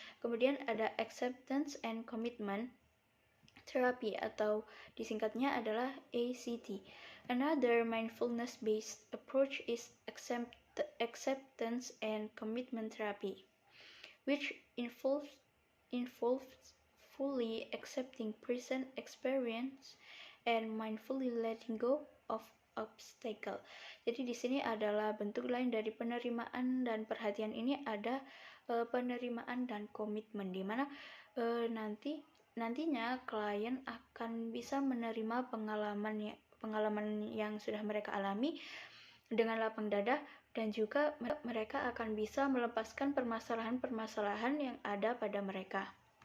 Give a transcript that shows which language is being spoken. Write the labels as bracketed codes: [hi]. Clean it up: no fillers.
[id] Kemudian ada acceptance and commitment therapy atau disingkatnya adalah ACT. [en] Another mindfulness-based approach is acceptance and commitment therapy, which involves fully accepting present experience and mindfully letting go of obstacle. [id] Jadi di sini adalah bentuk lain dari penerimaan dan perhatian ini ada penerimaan dan komitmen, di mana nantinya klien akan bisa menerima pengalaman yang sudah mereka alami dengan lapang dada, dan juga mereka akan bisa melepaskan permasalahan-permasalahan yang ada pada mereka.